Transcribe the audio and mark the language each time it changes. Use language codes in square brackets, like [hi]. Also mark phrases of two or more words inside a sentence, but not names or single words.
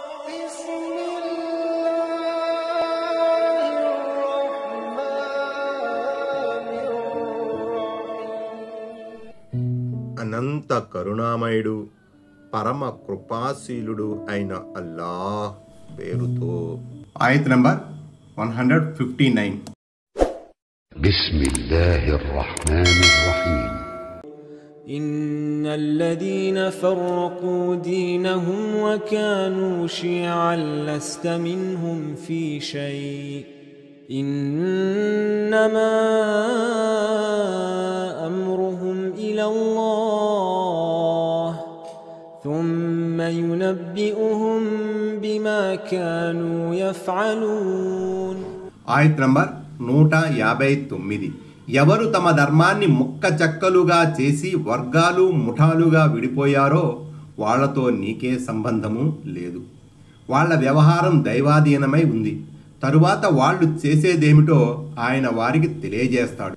[te] అనంత కరుణామయుడు పరమ కృపాశీలుడు అయిన అల్లాహ్ పేరుతో. ఆయత్ నంబర్ 159. [ar] بسم الله الرحمن الرحيم. إن الذين فرقوا دينهم وكانوا شيعا لست منهم في شيء إنما أمرهم إلى الله ثم ينبئهم بما كانوا يفعلون. [te] ఆయత్ నంబర్ 159. ఎవరు తమ ధర్మాన్ని ముక్క చెక్కలుగా చేసి వర్గాలు ముఠాలుగా విడిపోయారో వాళ్లతో నీకే సంబంధము లేదు. వాళ్ల వ్యవహారం దైవాధీనమై ఉంది. తరువాత వాళ్ళు చేసేదేమిటో ఆయన వారికి తెలియజేస్తాడు.